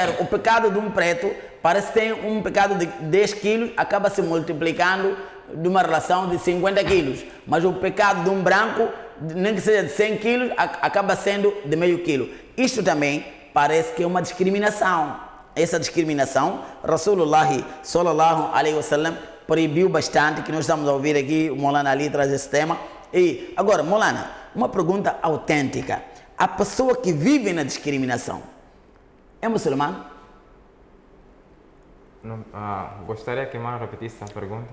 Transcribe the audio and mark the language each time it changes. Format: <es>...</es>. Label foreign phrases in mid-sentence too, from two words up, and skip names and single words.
<pt>O pecado de um preto parece que tem um pecado de 10 quilos, acaba se multiplicando de uma relação de 50 quilos, mas o pecado de um branco, nem que seja de 100 quilos, acaba sendo de meio quilo. Isto também parece que é uma discriminação. Essa discriminação,</pt> <ar>رسول الله صلى الله عليه وسلم</ar> <pt>proibiu bastante, que nós estamos a ouvir aqui, o Maulana Ali traz esse tema. E agora, Maulana, uma pergunta autêntica. A pessoa que vive na discriminação é muçulmano? Gostaria que mais repetisse a pergunta.</pt>